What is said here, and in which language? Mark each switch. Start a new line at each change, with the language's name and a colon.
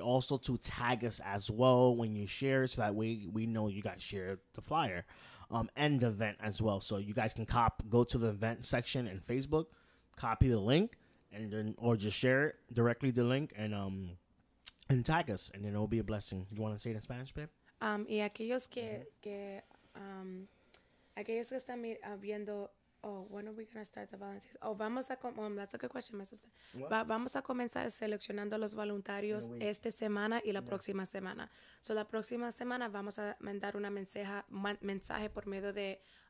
English: Also to tag us as well when you share, so that way we know you guys shared the flyer, and the event as well. So you guys can go to the event section in Facebook, copy the link, and then or just share it directly the link and tag us, and then it will be a blessing. You want to say it in Spanish, babe?
Spanish: Y aquellos que están viendo.
English: Oh, when are we going to start the volunteers? Oh, that's a good question, my sister.
Spanish: Vamos a comenzar seleccionando los voluntarios esta semana y la próxima semana. So, la próxima semana vamos a mandar una mensaje por medio de